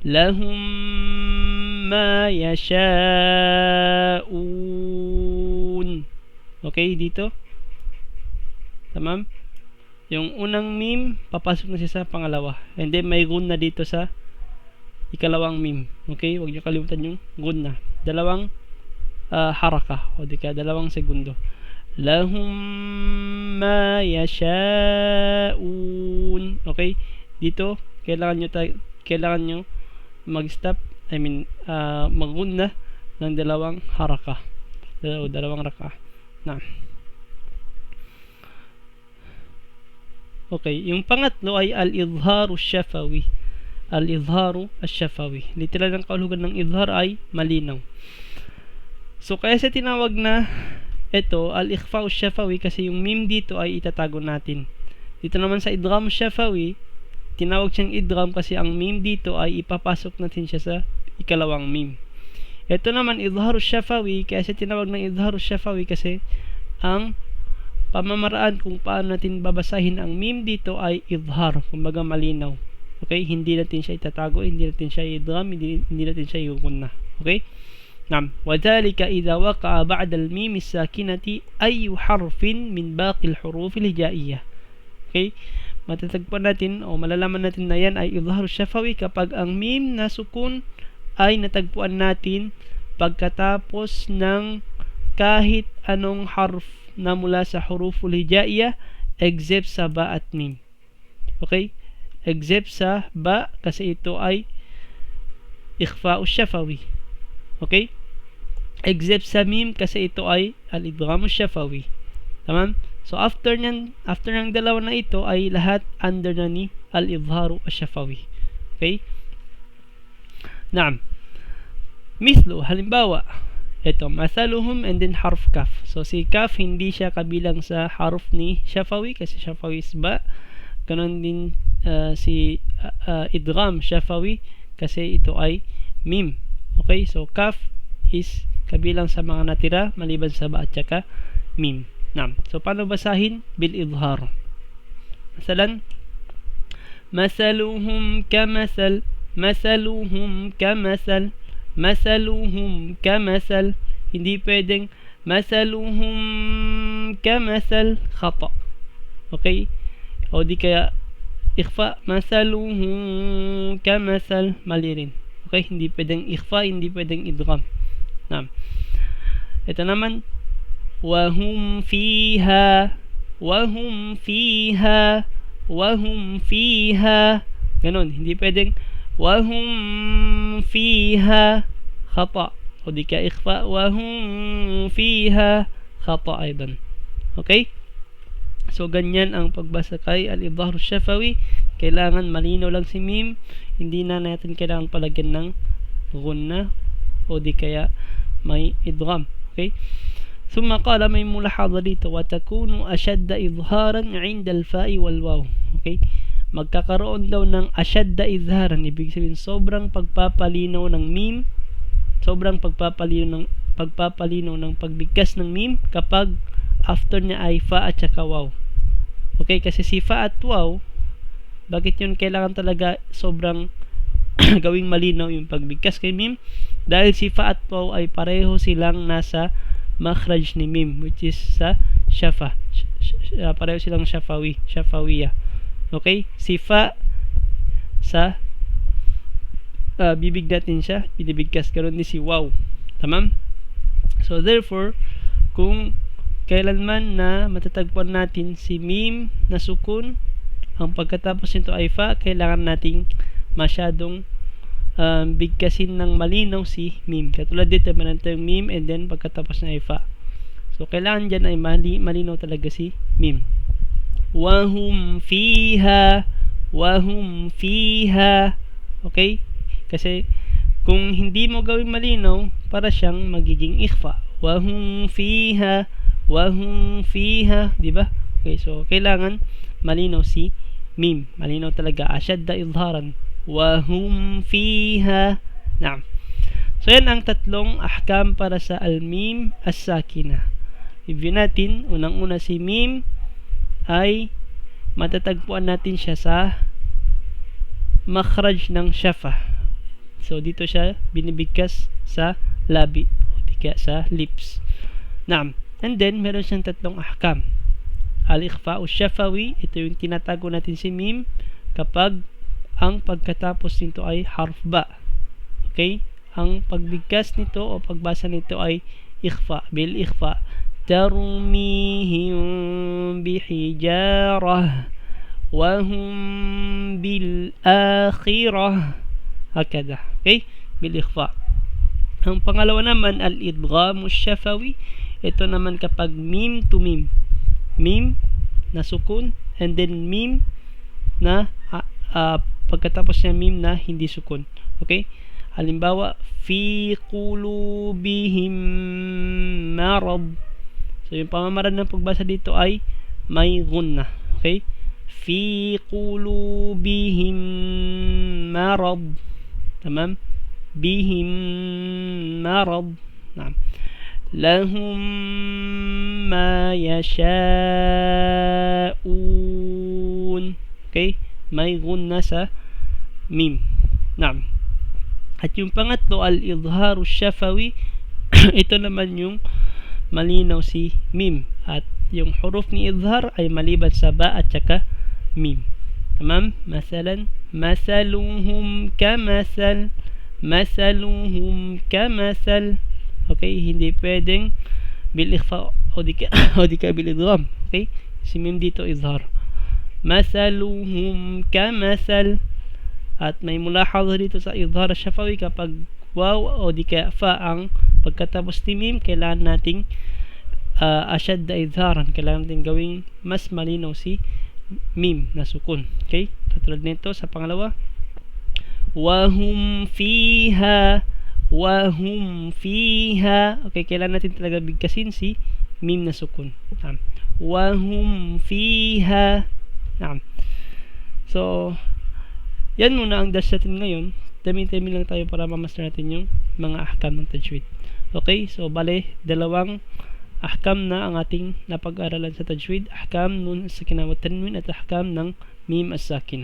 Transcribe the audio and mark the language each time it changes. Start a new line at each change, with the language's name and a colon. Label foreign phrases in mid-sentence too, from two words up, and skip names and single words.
Arabic: لهم ما يشاءون.
Filipino: Okay, dito. Tamam? Yung unang mim, papasok na siya sa pangalawa.
English: And then,
Filipino: may gun na dito sa ikalawang mim. Okay? Huwag nyo kalimutan yung gun na. Dalawang haraka. O di ka, dalawang segundo.
Arabic: لهم ما يشاءون.
Filipino: Okay? Dito, kailangan nyo mag-stop.
English: I mean,
Filipino: mag-gun na ng dalawang haraka. Dalawang raka. Na. Okay, yung pangatlo ay
Arabic: الإظهار الشفوي. الإظهار الشفوي.
Filipino: Literal ng kahulugan ng idhar ay malinaw. So, kaya sa tinawag na ito,
Arabic: الإخفاء الشفوي,
Filipino: kasi yung mim dito ay itatago natin. Dito naman sa
Arabic: إدغام شفوي,
Filipino: tinawag siyang idgham kasi ang mim dito ay ipapasok natin siya sa ikalawang mim. Ito naman,
Arabic: إظهار شفوي,
Filipino: kaya sa tinawag ng
Arabic: إظهار شفوي
Filipino: kasi ang pamamaraan kung paano natin babasahin ang mim dito ay idhar, kumbaga malinaw. Okay? Hindi natin siya itatago, hindi natin siya idgham, hindi natin siya iukunna. Okay? Naam.
Arabic: وكذلك إذا وقع بعد الميم الساكنة أي حرف من باقي الحروف الهجائية.
Filipino: Okay? Matatagpuan natin o malalaman natin na yan ay
Arabic: إظهار شفوي
Filipino: kapag ang mim na sukun ay natagpuan natin pagkatapos ng kahit anong harf na mula sa
Arabic: الحروف الهجائية
Filipino: except sa ba at mim. Okay? Except sa ba kasi ito ay
Arabic: إخفاء شفوي.
Filipino: Okay? Except sa mim kasi ito ay
Arabic: الإدغام الشفوي.
Filipino: Tamam?
English: So after
Filipino: ng dalawa na ito ay lahat under na ni
Arabic: الإظهار الشفوي.
Filipino: Okay?
Arabic: نعم. مثل,
Filipino: halimbawa, ito, masaluhum
English: and then
Filipino: harf kaf. So, si kaf hindi siya kabilang sa harf ni syafawi kasi syafawi is ba. Ganon din si
Arabic: إدغام شفوي
Filipino: kasi ito ay mim. Okay, so kaf is kabilang sa mga natira maliban sa ba at saka mim. Naam. So, paano basahin?
Arabic: بالإظهار. مثلا، مثلهم كمثل، مثلهم كمثل، مثلهم كمثل.
Filipino: Hindi pwedeng
Arabic: مثلهم كمثل,
Filipino: khata. Okay? O di kaya ikhfa,
Arabic: مثلهم كمثل,
Filipino: mali rin. Okay? Hindi pwedeng ikhfa, hindi pwedeng idgham. Naam. Ito naman,
Arabic: وهم فيها، وهم فيها، وهم فيها.
Filipino: Ganon, hindi pwedeng
Arabic: وهم فيها,
Filipino: khata. O di ka ikhfa,
Arabic: وهم فيها, خطأ أيضا.
Filipino: Okay? So, ganyan ang pagbasa kay
Arabic: الإظهار الشفوي.
Filipino: Kailangan malinaw lang si mim. Hindi na natin kailangan palagyan ng gunna o di kaya may idgham. Okay?
Arabic: ثم قال
Filipino: may mulahaza dito,
Arabic: وَتَكُونُ أَشَدَّ إِظْهَارًا عِنْدَ الْفَاءِ وَالْوَاوِ.
Filipino: Okay? Magkakaroon daw ng
Arabic: أشد إظهارا,
Filipino: ibig sabihin sobrang pagpapalinaw ng mim, sobrang pagpapalinaw ng pagbigkas ng mim kapag after niya ay fa at saka waw. Okay, kasi si fa at waw, bakit yun kailangan talaga sobrang gawing malinaw yung pagbigkas kay mim? Dahil si fa at waw ay pareho silang nasa makhraj ni mim, which is sa syafa. Pareho silang syafawiya. Okay? Si fa sa bibig natin siya, binibigkas. Karoon ni si waw. Tamam?
English: So, therefore,
Filipino: kung kailanman na matatagpuan natin si mim na sukun, ang pagkatapos nito ay fa, kailangan nating masyadong bigkasin ng malinaw si mim. Katulad dito, meron tayong mim
English: and then
Filipino: pagkatapos na ay fa. So, kailangan dyan ay malinaw talaga si mim.
Arabic: وهم فيها، وهم فيها.
Filipino: Okay? Kasi kung hindi mo gawin malinaw, para siyang magiging ikhfa.
Arabic: وهم فيها، وهم فيها,
Filipino: di ba? Okay, so kailangan malinaw si mim. Malinaw talaga.
Arabic: أشد إظهارا. وهم فيها. نعم.
Filipino: So yan ang tatlong ahkam para sa
Arabic: الميم الساكنة.
Filipino: Review natin. Unang-una si mim ay matatagpuan natin siya sa makhraj ng syafa. So dito siya binibigkas sa labi o di kaya sa lips. Naam. And then meron siyang tatlong ahkam.
Arabic: الإخفاء الشفوي,
Filipino: ito yung tinatago natin si mim kapag ang pagkatapos nito ay harf ba. Okay? Ang pagbigkas nito o pagbasa nito ay ikhfa,
Arabic: بالإخفاء. ترميهم بحجارة وهم بالآخرة. Hakada. Okay? بالإخفاء.
Filipino: Ang pangalawa naman,
Arabic: الإدغام الشفوي.
Filipino: Ito naman kapag mim to mim. Mim na sukun
English: and then
Filipino: mim na pagkatapos niya mim na hindi sukun. Okay? Halimbawa,
Arabic: في قلوبهم مرض.
Filipino: So yung pamamaraan ng pagbasa dito ay may gunna. Okay?
Arabic: في قلوبهم مرض. تمام؟ بهم مرض. نعم. لهم ما يشاءون.
Filipino: Okay? May gunna sa mim. Naam. At yung pangatlo,
Arabic: الإظهار الشفوي.
Filipino: Ito naman yung malinaw si mim. At yung huruf ni idhar ay maliban sa ba at saka mim. Tamam?
Arabic: مثلا، مثلهم كمثل. مثلهم كمثل.
Filipino: Okay? Hindi pwedeng
Arabic: بالإخفاء
Filipino: o di ka
Arabic: بالإدغام.
Filipino: Okay? Si mim dito idhar.
Arabic: مثلهم كمثل.
Filipino: At may mulahadha dito sa
Arabic: إظهار شفوي
Filipino: kapag waw o di kaya fa ang pagkatapos ni mim, kailangan nating asyad na idharan. Kailangan natin gawing mas malinaw si mim na sukun. Okay? Katulad nito sa pangalawa.
Arabic: وهم فيها. وهم فيها.
Filipino: Okay, kailangan natin talaga bigkasin si mim na sukun.
Arabic: وهم فيها.
Filipino: So, yan muna ang dash natin ngayon. Dami-dami lang tayo para mamaster natin yung mga ahkam ng tajwid. Okay, so bale, dalawang ahkam na ang ating napag-aralan sa tajwid.
Arabic: أحكام نون ساكنة وتنوين
Filipino: at ahkam ng
Arabic: الميم الساكنة.